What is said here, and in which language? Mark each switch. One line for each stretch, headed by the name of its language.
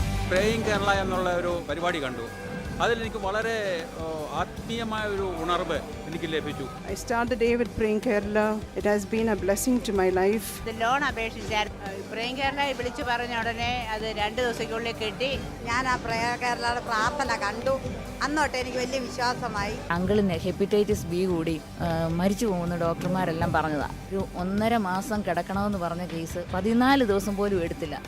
Malayalam: Praying Kerala എന്നുള്ള ഒരു പരിപാടി കണ്ടു. അതിലെനിക്ക് വളരെ ആത്മീയമായ ഒരു ഉണർവ് എനിക്ക് ലഭിച്ചു.
English: I started day with Praying Kerala. It has been a blessing to my life.
Malayalam: Loan അപേക്ഷിച്ചാൽ praying Kerala വിളിച്ചു പറഞ്ഞ ഉടനെ അത് 2 ദിവസത്തിനുള്ളിൽ കിട്ടി. ഞാൻ ആ പ്രേയർ കേരളയുടെ പ്രാർത്ഥന കണ്ടു. അന്നോട്ട് എനിക്ക് വലിയ വിശ്വാസമായി. അങ്കിളിന് ഹെപ്പറ്റൈറ്റിസ് ബി കൂടി മരിച്ചു പോകുന്ന ഡോക്ടർമാരെല്ലാം പറഞ്ഞതാ. ഒരു 1.5 മാസം കിടക്കണമെന്ന് പറഞ്ഞ കേസ് 14 ദിവസം പോലും എടുത്തില്ല.